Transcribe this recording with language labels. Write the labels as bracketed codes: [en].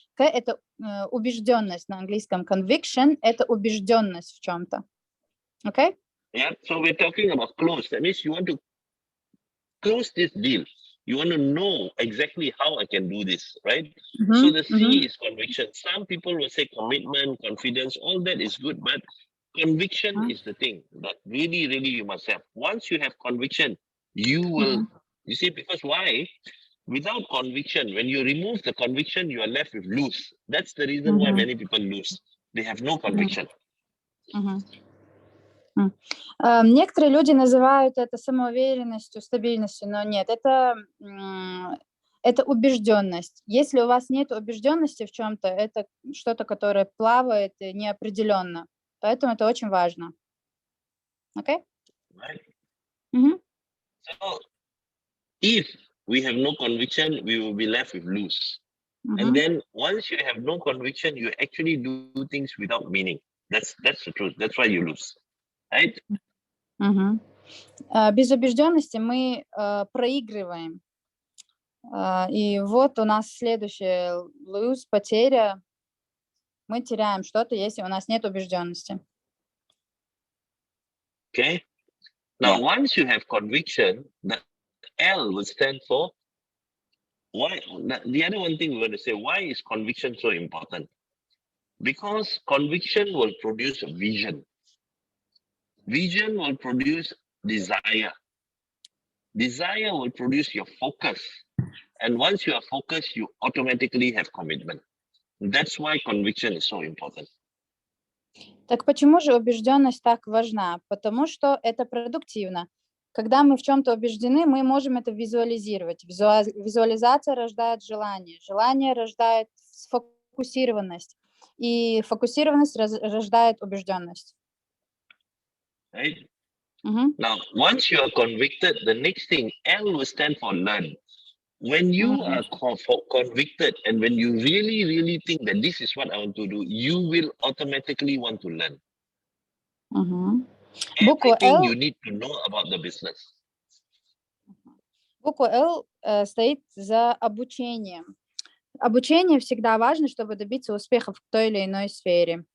[ru] К — это убежденность, на английском conviction — это убежденность в чем-то. [en] Okay? Yeah, so we're talking about close. That means you want to close this deal. You want to know exactly how I can do this, right? So the C is conviction. Some people will say commitment, confidence, all that is good, but conviction is the thing that really, really you must have. Once you have conviction, you will, you see, because why? Without conviction, when you remove the conviction, you are left with lose. That's the reason why many people lose. They have no conviction. [ru] Некоторые люди называют это самоуверенностью, стабильностью, но нет, это убежденность. Если у вас нет убежденности в чем-то, это что-то, которое плавает неопределенно. Поэтому это очень важно. [en] Okay? Right. So, if we have no conviction, we will be left with lose. And then once you have no conviction, you actually do things without meaning. That's the truth. That's why you lose. Right? [ru] Без убежденности мы проигрываем. И вот у нас следующее lose, потеря. Мы теряем что-то, если у нас нет убежденности. [en] Okay. Now, once you have conviction, the L will stand for why. The other one thing we want to say, why is conviction so important? Because conviction will produce vision. Vision will produce desire. Desire will produce your focus. And once you are focused, you automatically have commitment. That's why conviction is so important. [ru] Так почему же убежденность так важна? Потому что это продуктивно. Когда мы в чем-то убеждены, мы можем это визуализировать. Визуализация рождает желание. Желание рождает сфокусированность. И фокусированность рождает убежденность. [en] Right? Now, once you are convicted, the next thing, L will stand for learn. When you are convicted and when you really, really think that this is what I want to do, you will automatically want to learn. Everything you need to know about the business. [ru] Буква L стоит за обучением. Обучение всегда важно, чтобы добиться успеха в той или иной сфере.